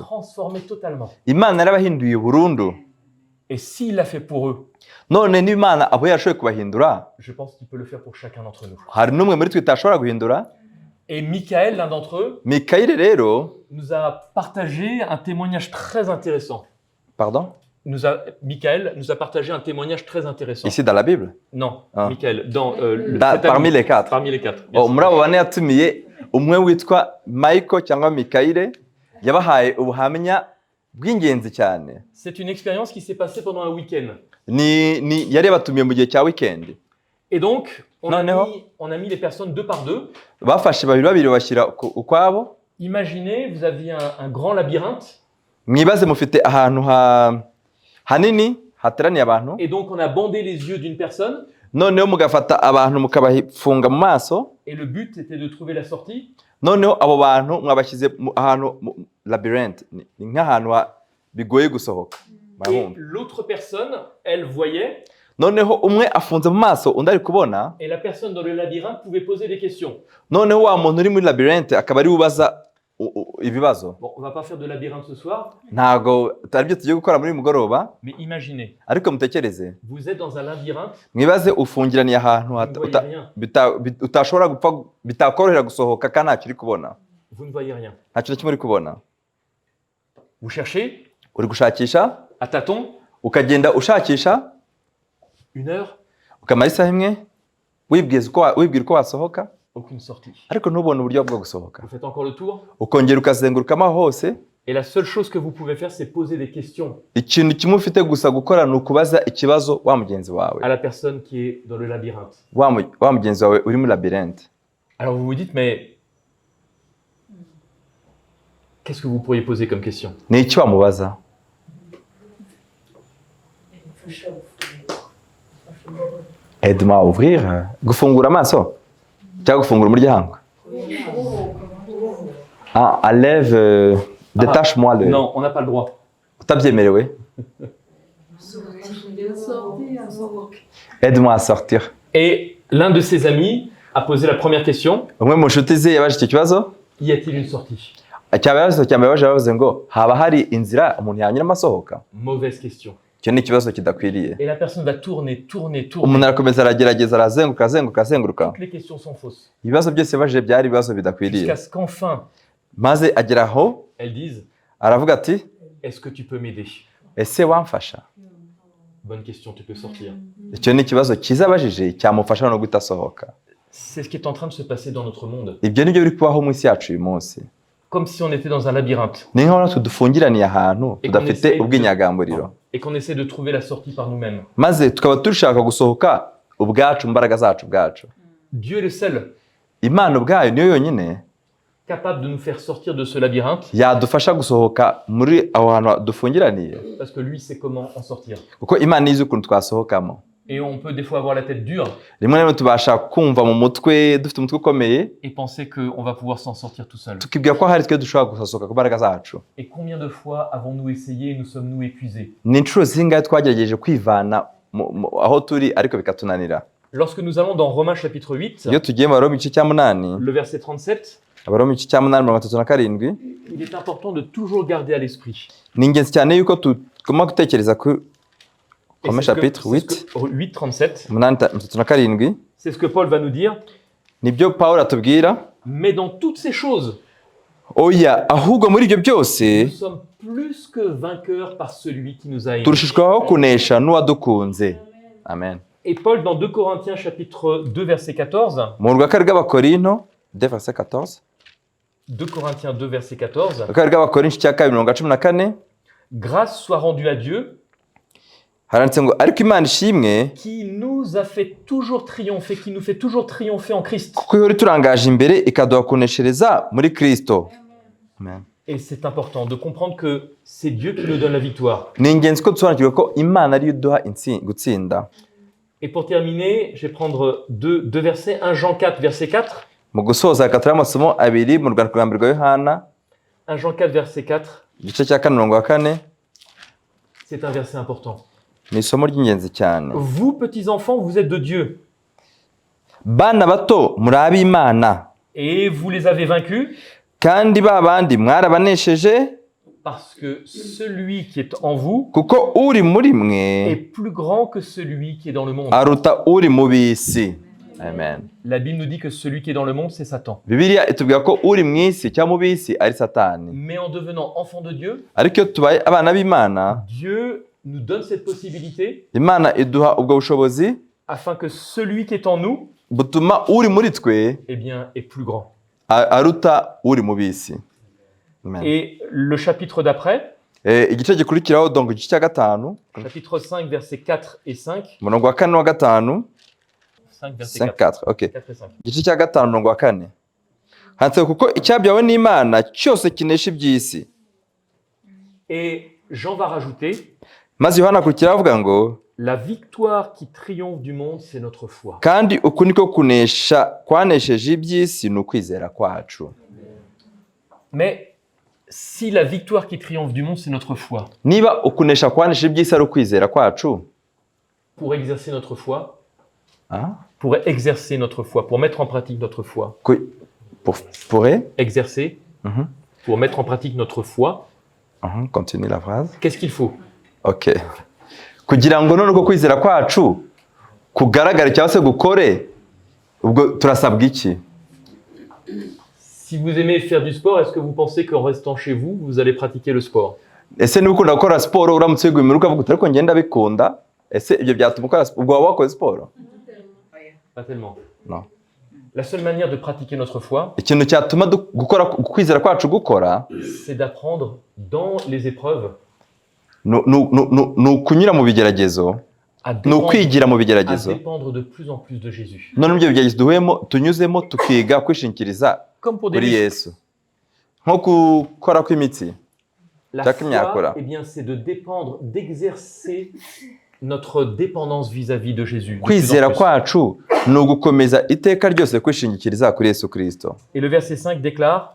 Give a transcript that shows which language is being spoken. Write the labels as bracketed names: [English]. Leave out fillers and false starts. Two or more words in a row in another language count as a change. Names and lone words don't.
[French] transformés totalement. [Kinyarwanda] Imana yarabahinduye burundu. [French] Et s'il l'a fait pour eux, [Kinyarwanda] None niba Imana abo yarashoboye kubahindura, [French] je pense qu'il peut le faire pour chacun d'entre nous. [Kinyarwanda] hari n'umwe muri twe itashobora guhindura. [French] Et Michael, l'un d'entre eux, [Kinyarwanda] Mikayeli rero, [French] nous a partagé un témoignage très intéressant. pardon, Michael nous a partagé un témoignage très intéressant. ici dans la Bible, Non, Ah. Michael, dans parmi les quatre. Parmi les quatre. Oh, Merci. [Kinyarwanda] muri abo bane yatumiye umwe witwa Michael cyangwa Mikayeli, yabahaye ubuhamya bw'ingenzi cyane. [French] C'est une expérience qui s'est passée pendant un week-end. [Kinyarwanda] Yari yabatumiye mu gihe cya weekend. [French] Et donc, on Non, non. a mis les personnes deux par deux. [Kinyarwanda] Bafashe babiri babiri bashyira ukwabo. [French] Imaginez, vous aviez un grand labyrinthe. [Kinyarwanda] Mwibaze mufite ahantu hanini hateraniye abantu, [French] Et donc, on a bandé les yeux d'une personne. [Kinyarwanda] noneho mugafata abantu mukabafunga mu maso, [French] Et le but, c'était de trouver la sortie. [Kinyarwanda] noneho abo bantu mwabashyize ahantu labyrinth, ni nk'ahantu bigoye gusohoka. [French] Et [Kinyarwanda] Murabumva? [French] l'autre personne, elle voyait. [Kinyarwanda] Noneho umwe afunze mu maso undi ari kubona, [French] Et la personne dans le labyrinthe pouvait poser des questions. [Kinyarwanda] noneho wa muntu uri muri labyrinth akaba ari ubaza ibibazo. [French] Bon, on va pas faire de labyrinthe ce soir, [Kinyarwanda] Ntabwo atari byo tugiye gukora muri uyu mugoroba, [French] mais imaginez, [Kinyarwanda] ariko mutekereze, [French] vous êtes dans un labyrinthe, [Kinyarwanda] mwibaze ufungiraniye ahantu [French] vous ne voyez rien. [Kinyarwanda] utashobora gupfa, bitakorohera gusohoka kandi ntacyo uri kubona, [French] Vous ne voyez rien. [Kinyarwanda] ntacyo na kimwe uri kubona. [French] Vous cherchez [Kinyarwanda] Uri gushakisha, [French] à tâtons, [Kinyarwanda] ukagenda ushakisha, [French] 1 heure, [Kinyarwanda] ukamara isaha imwe wibwira uko wasohoka, [French] aucune sortie. [Kinyarwanda] ariko ntubone uburyo bwo gusohoka. [French] Vous faites encore le tour, [Kinyarwanda] Ukongera ukazengurukamo aho hose, [French] et la seule chose que vous pouvez faire, c'est poser des questions [Kinyarwanda] ikintu kimwe ufite gusa gukora ni ukubaza ikibazo wa mugenzi wawe, [French] à la personne qui est dans le labyrinthe. [Kinyarwanda] wa mugenzi wawe uri muri labyrinthe. [French] Alors vous vous dites, mais qu'est-ce que vous pourriez poser comme question? [Kinyarwanda] Ni iki wamubaza? [French] Aide-moi à ouvrir, [Kinyarwanda] gufungura amaso cyangwa gufungura umuryango. [French] Enlève, détache-moi le. Non, on n'a pas le droit. Utabyemerewe. Aide-moi à sortir. Et l'un de ses amis a posé la première question, [Kinyarwanda] Umwe mu nshuti ze yabaje icyo kibazo, [French] y a-t-il une sortie? [Kinyarwanda] cyambere bavuze ngo haba hari inzira umuntu yanyuramo asohoka. [French] Mauvaise question. [Kinyarwanda] Icyo ni ikibazo kidakwiriye. [French] Et la personne va tourner. [Kinyarwanda] Umuntu arakomeza aragerageza arazenguruka. [French] Toutes les questions sont fausses. [Kinyarwanda] Ibibazo byose yabajije byari ibibazo bidakwiriye. [French] Jusqu'à ce qu'enfin, [Kinyarwanda] Maze agera aho [French] elles disent, [Kinyarwanda] aravuga ati, [French] est-ce que tu peux m'aider? [Kinyarwanda] ese wamfasha? [French] Bonne question, tu peux sortir. [Kinyarwanda] Icyo ni ikibazo cyiza abajije cyamufasha no guhita asohoka. [French] C'est ce qui est en train de se passer dans notre monde. [Kinyarwanda] Ibyo nibyo biri kubaho mu isi yacu uyu munsi. [French] Comme si on était dans un labyrinthe [Kinyarwanda] Ni nk'aho natwe dufungiraniye ahantu tudafite ubwinyagamburiro, [French] et qu'on essaie de trouver la sortie par nous-mêmes. [Kinyarwanda] maze tukaba dushaka gusohoka ubwacu mu mbaraga zacu ubwacu. [French] Dieu est le seul [Kinyarwanda] Imana ubwayo niyo yonyine [French] capable de nous faire sortir de ce labyrinthe [Kinyarwanda] yadufasha gusohoka muri aho hantu dufungiraniye, [French] parce que lui sait comment en sortir. [Kinyarwanda] kuko Imana izi ukuntu twasohokamo. [French] Et on peut des fois avoir la tête dure [Kinyarwanda] Rimwe na rimwe tubasha kumva mu mutwe dufite umutwe ukomeye, [French] et penser qu'on va pouvoir s'en sortir tout seul. [Kinyarwanda] tukibwira ko hari twe dushobora gusohoka ku mbaraga zacu. [French] Et combien de fois avons-nous essayé et nous sommes-nous épuisés? [Kinyarwanda] Ni inshuro zingahe twagerageje kwivana aho turi ariko bikatunanira. [French] Lorsque nous allons dans Romains chapitre 8, [Kinyarwanda] Iyo tugiye mu Baroma igice cya 8, [French] le verset 37, [Kinyarwanda] Abaroma igice cya 8:37, [French] il est important de toujours garder à l'esprit. [Kinyarwanda] ni ingenzi cyane yuko tugomba gutekereza ku [French] Et Romains c'est ce que- chapitre c'est ce 8, que- 8:37, 8:37, c'est ce que Paul va nous dire. [Kinyarwanda] nibyo Pawulo atubwira. [French] Mais dans toutes ces choses, [Kinyarwanda] Oya, ahubwo muri ibyo byose [French] nous sommes plus que vainqueurs par celui qui nous a aimés. [Kinyarwanda] turushishwaho kunesha n'uwadukunze. Amen. [French] Et Paul, dans 2 Corinthiens chapitre 2, verset 14, [Kinyarwanda] Mu rwaka rw'Abakorinto 2 verset 14, [French] 2 Corinthiens 2, verset 14, [Kinyarwanda] rwaka rw'Abakorinto cya 2 14, [French] grâce soit rendue à Dieu [Kinyarwanda] haranditse ngo ariko Imana ishimwe [French] qui nous a fait toujours triompher, qui nous fait toujours triompher en Christ. [Kinyarwanda] kuko ihora iturangaje imbere ikaduha kuneshereza muri Kristo. Amen. [French] Et c'est important de comprendre que c'est Dieu qui nous donne la victoire. [Kinyarwanda] Ni ingenzi ko dusobanukirwa ko Imana ariyo iduha gutsinda. [French] Et pour terminer, je vais prendre deux versets. 1 Jean 4, verset 4. [Kinyarwanda] Mu gusoza hagati y'amasomo abiri mu rwandiko rwa mbere rwa Yohana [French] 1 Jean 4, verset 4. [Kinyarwanda] igice cya 4:4 [French] C'est un verset important. [Kinyarwanda] ni isomo ry'ingenzi cyane. [French] Vous, petits enfants, vous êtes de Dieu. [Kinyarwanda] Bana bato muri ab'Imana [French] Et vous les avez vaincus [Kinyarwanda] kandi ba bandi mwarabanesheje [French] parce que celui qui est en vous [Kinyarwanda] kuko uri muri [French] est [Kinyarwanda] mwe [French] plus grand que celui qui est dans le monde. [Kinyarwanda] aruta uri mu bisi. Amen. [French] La Bible nous dit que celui qui est dans le monde, c'est Satan. [Kinyarwanda] Bibiliya itubwira ko uri mu isi cyangwa mu bisi ari Satani. [French] Mais en devenant enfant de Dieu, [Kinyarwanda] Ariko iyo tubaye abana b'Imana, [French] Dieu nous donne cette possibilité [Kinyarwanda] Imana iduha ubwo bushobozi [French] afin que celui qui est en nous, [Kinyarwanda] butuma uri muri twe [French] eh bien, est plus grand. [Kinyarwanda] aruta uri mu bisi. Amen. [French] Et le chapitre d'après, [Kinyarwanda] Igice gikurikiraho donc igice cya 5 [French] chapitre 5, versets 4 et 5. [Kinyarwanda] umurongo wa 4 n'uwa 5 5, [French] verset 4. 4 okay. 4 et 5. [Kinyarwanda] Igice cya 5 umurongo wa 4 handitse kuko icyabyawe n'Imana cyose kinesha iby'isi. [French] Et Jean va rajouter, [Kinyarwanda] Maze Yohana akurikira avuga ngo [French] la victoire qui triomphe du monde, c'est notre foi. [Kinyarwanda] kandi uku niko kunesha kwanesheje iby'isi ni ukwizera kwacu. [French] Mais si la victoire qui triomphe du monde, c'est notre foi, [Kinyarwanda] Niba ukunesha kwanesheje iby'isi ari ukwizera kwacu, [French] pour exercer notre foi, ah, pour exercer notre foi, pour mettre en pratique notre foi, pourrait exercer, pour mettre en pratique notre foi, continue la phrase. qu'est-ce qu'il faut? Okay. [Kinyarwanda] Kugira ngo none uko kwizera kwacu kugaragare cyangwa se gukore, ubwo turasabwa iki? [French] Si vous aimez faire du sport, est-ce que vous pensez qu'en restant chez vous, vous allez pratiquer le sport? [Kinyarwanda] Ese niba ukunda gukora siporo uramutse wiguye uruka uvuga ariko ngenda bikunda, ese ibyo byatuma ukora ubwo waba wakoze siporo? [French] Pas tellement. Non. La seule manière de pratiquer notre foi, [Kinyarwanda] Ikintu cyatuma gukora kwizera kwacu gukora [French] c'est d'apprendre dans les épreuves [Kinyarwanda] ni ukunyura mu bigeragezo, [French] à [Kinyarwanda] ni ukwigira mu bigeragezo. [French] dépendre de plus en plus de Jésus. [Kinyarwanda] None ibyo bigeragezo tunyuzemo tukiga kwishingikiriza [French] Comme pour des [Kinyarwanda] kuri [French] muscles. [Kinyarwanda] Yesu, nko gukora kw'imitsi. [French] La Jack Miakora. foi, eh bien, c'est de dépendre, d'exercer notre dépendance vis-à-vis de Jésus. de plus en [Kinyarwanda] Kwizera [French] plus. [Kinyarwanda] kwacu ni ugukomeza iteka ryose kwishingikiriza kuri Yesu Kristo. [French] Et le verset 5 déclare,